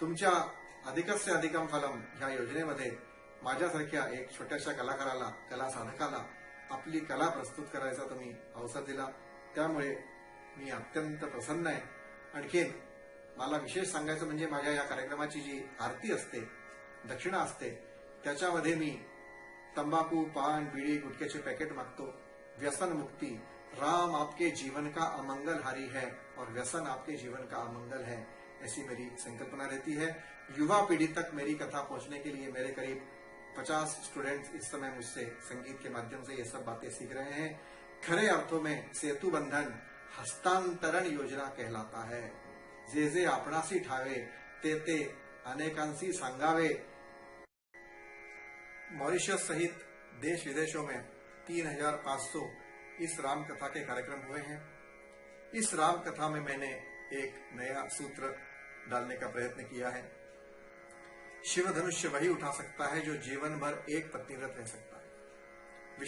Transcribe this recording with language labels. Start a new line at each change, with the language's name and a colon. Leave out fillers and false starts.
Marathi: तुमच्या अधिकस्य अधिकम फलम ह्या योजनेमध्ये माझ्यासारख्या एक छोट्याशा कलाकाराला, कला साधकाला आपली कला प्रस्तुत करायचा तुम्ही अवसर दिला, त्यामुळे मी अत्यंत प्रसन्न आहे। आणखीन मला विशेष सांगायचं म्हणजे माझ्या या कार्यक्रमाची जी आरती असते, दक्षिणा असते, त्याच्यामध्ये मी तंबाखू, पान, बीड़ी, गुटखे पैकेट मागतो।
Hindi: व्यसन मुक्ति, राम आपके जीवन का अमंगलहारी है और व्यसन आपके जीवन का अमंगल है, ऐसी मेरी संकल्पना रहती है। युवा पीढ़ी तक मेरी कथा पहुंचने के लिए मेरे करीब 50 स्टूडेंट्स इस समय मुझसे संगीत के माध्यम से ये सब बातें सीख रहे हैं। खरे अर्थों में सेतु बंधन हस्तांतरण योजना कहलाता है।
Marathi: जे जे आपणासी ठावे ते ते अनेकांसी सांगावे।
Hindi: मॉरिशस सहित देश विदेशों में 3500 इस राम कथा के कार्यक्रम हुए हैं। इस राम कथा में मैंने एक नया सूत्र डालने का प्रयत्न किया है। शिव धनुष्य वही उठा सकता है जो जीवन भर एक पत्नी व्रत रह सकता है।